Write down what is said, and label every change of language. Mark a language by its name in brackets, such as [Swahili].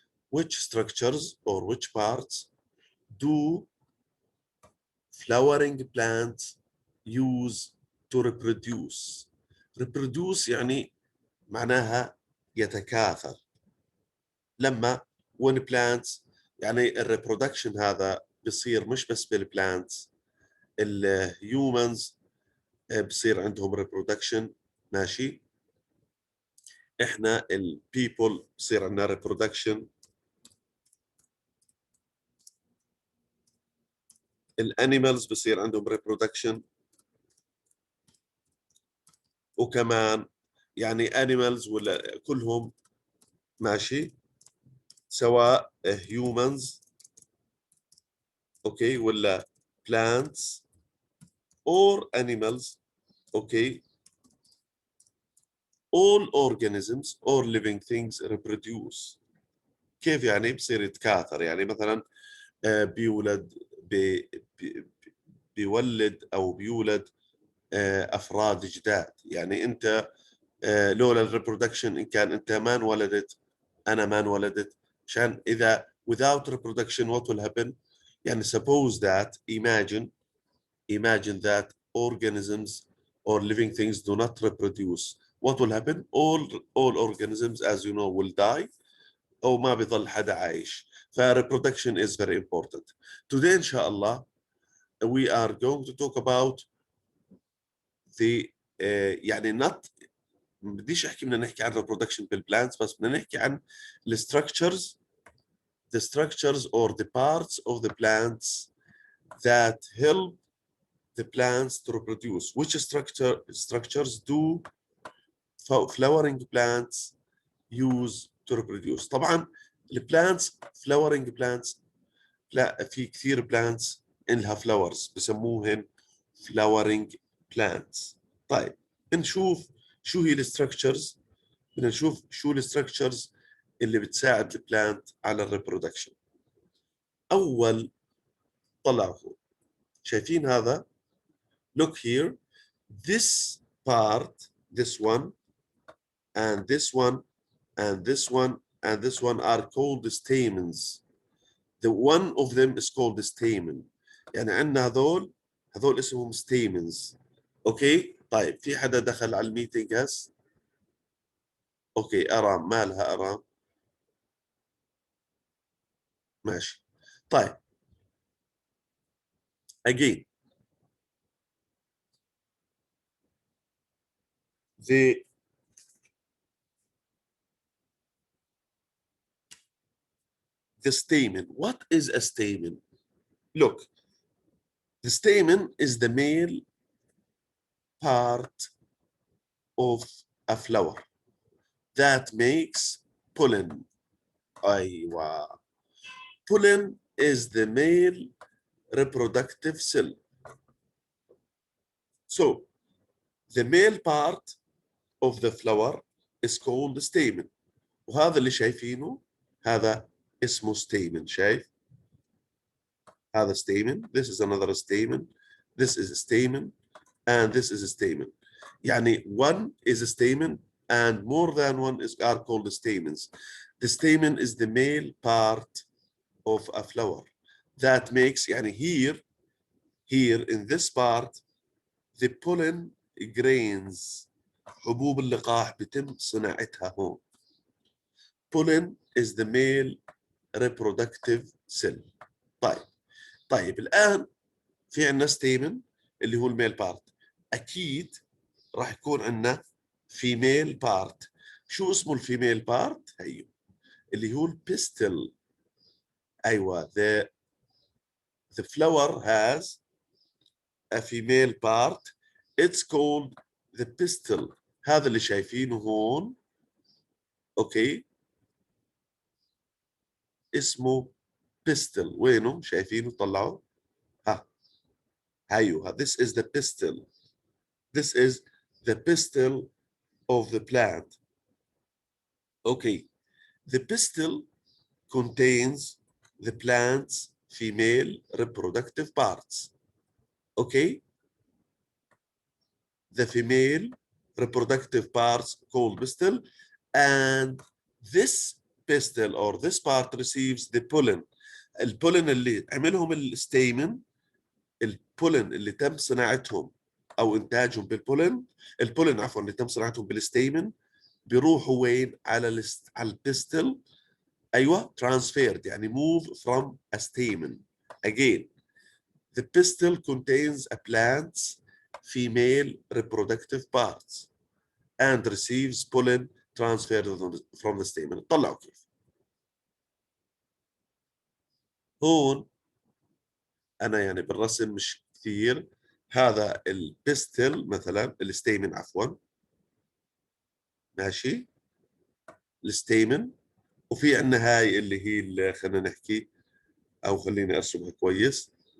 [English] Which structures or which parts do flowering plants use to reproduce? [Arabic] reproduce يعني معناها يتكاثر. لما [English] when plants [Arabic] يعني الريبرودكشن هذا بيصير مش بس بالبلانتس، الهيومنز بصير عندهم ريبرودكشن، ماشي؟ احنا البيبل بصير عندنا ريبرودكشن، الانيمالز بصير عندهم ريبرودكشن، وكمان يعني animals ولا كلهم، ماشي، سواء humans اوكي ولا [English] plants or animals [Arabic] اوكي. [English] all organisms or living things reproduce. [Arabic] كيف يعني؟ بصير يتكاثر، يعني مثلا بيولد بيولد او بيولد افراد جداد. يعني انت لولا الريبرودكشن، ان كان انت ما انولدت انا ما انولدت، عشان اذا [English] without reproduction what will happen؟ يعني suppose that imagine that organisms or living things do not reproduce. What will happen? all organisms as you know will die [Arabic] او ما بيظل حدا عايش. [English] reproduction is very important. Today inshallah we are going to talk about the يعني not [Arabic] بديش احكي بدنا نحكي عن [English] reproduction [Arabic] بالبلانتس، بس بدنا نحكي عن [English] the structures or the parts of the plants that help the plants to reproduce. Which structures do flowering plants use to reproduce؟ [Arabic] طبعا البلانتس [English] flowering plants [Arabic] لا في كثير [English] plants إلها flowers بسموهن flowering plants. [Arabic] طيب نشوف شو هي الستراكشرز، بدنا نشوف شو الستراكشرز اللي بتساعد البلانت على الريبرودكشن. اول طلع فوق شايفين هذا؟ [English] look here, this part, this one and this one and this one and this one are called stamens. The one of them is called stamen. [Arabic] يعني عندنا هذول اسمهم stamens. اوكي طيب في حدا دخل على الميتنج هسه؟ اوكي ارام، مالها ارام؟ ماشي طيب [English] again the stamen. What is a stamen? Look, the stamen is the male part of a flower that makes pollen. [Arabic] أيوة. [English] Pollen is the male reproductive cell. So the male part of the flower is called stamen. [Arabic] وهذا اللي شايفينه هذا اسمه stamen. شايف؟ هذا stamen. [English] This is another stamen. This is a stamen. And this is a stamen. يعني one is a stamen and more than one are called stamens. The stamen is the male part of a flower that makes يعني here in this part the pollen grains [Arabic] حبوب اللقاح بتم صناعتها هون. [English] pollen is the male reproductive cell. [Arabic] طيب الآن في عندنا stamen اللي هو الميل بارت، أكيد راح يكون عندنا [English] female part. [Arabic] شو اسمه الفيميل بارت؟ هيو اللي هو البيستل. [English] أيوة the flower has a female part. It's called the pistil. [Arabic] هذا اللي شايفينه هون اوكي اسمه pistil. وينه؟ شايفينه؟ طلعوا ها هيو. [English] This is the pistil. This is the pistil of the plant. Okay. The pistil contains the plant's female reproductive parts. Okay. The female reproductive parts called pistil, and this pistil or this part receives the pollen. [Arabic] البولن اللي عملهم الستيمن، البولن اللي تم صناعتهم او انتاجهم بالبولن، البولن عفوا اللي تم صناعتهم بالستيمن بيروحوا وين؟ على البيستل. [English] ايوه transferred يعني move from a stamen. Again, the pistil contains a plant's female reproductive parts and receives pollen transferred from the stamen. [Arabic] طلعوا كيف. هون انا يعني بالرسم مش كثير. هذا البيستل مثلا، الستيمن عفوا، ماشي، الستيمن، وفي عندنا هاي اللي هي اللي خلينا نحكي او خليني ارسمها كويس.